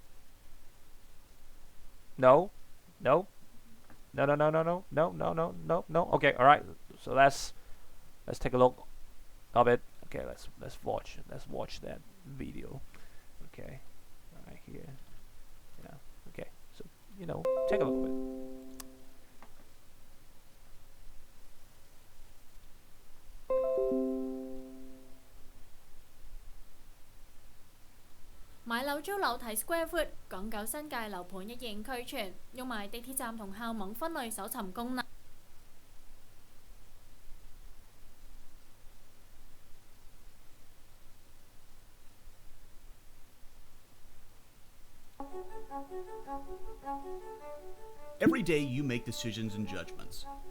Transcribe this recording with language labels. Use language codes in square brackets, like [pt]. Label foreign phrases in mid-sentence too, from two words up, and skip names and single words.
[en] No? No? No. Okay, all right. So let's take a look of it. Okay, let's watch that video. Okay, right here. Yeah. Okay. So take a look at it. [yue] 買樓租樓睇 [en] square foot， [yue] 港九新界樓盤一應俱全，用埋地鐵站同校網分類搜尋功能。 [en] Every day you make decisions and judgments.